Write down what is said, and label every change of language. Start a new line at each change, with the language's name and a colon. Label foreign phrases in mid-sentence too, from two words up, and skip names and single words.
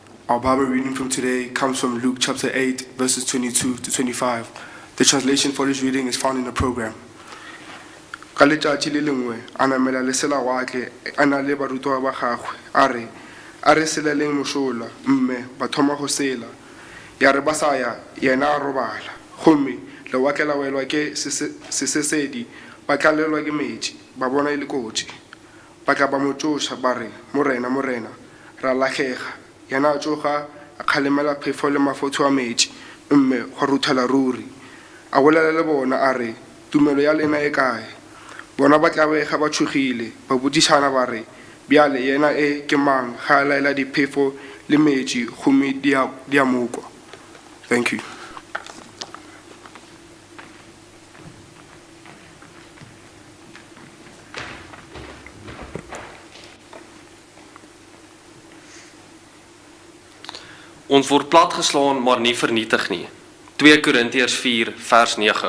English: Our Bible reading from today comes from Luke chapter 8, verses 22 to 25. The translation for this reading is found in the program.
Northern Sotho: Ka letšatši le lengwe a namela lesela watle a na le barutwa ba gagwe a re seleleng mošola mme ba thoma go sela ya re ba sa ya yena a robala gomme lewatle la welwa ke sesesedi ba tlalelwa ke metši ba bona e le kotsi ba tla ba mo tsoša ba re morena ra latlhega yena a tsoga a kgalemela phefo le mafotho a metši mme go ruthela ruri a bolela le bona a re tumelo ya lena e kae bona ba tlabega ba tshogile ba bodišana ba re bjale yena e ke mang ga a laela diphefo le metši gomme di a mokwa.
English: Thank you.
Afrikaans: Ons word platgeslaan, maar nie vernietig nie. 2 Korintiërs 4 vers 9.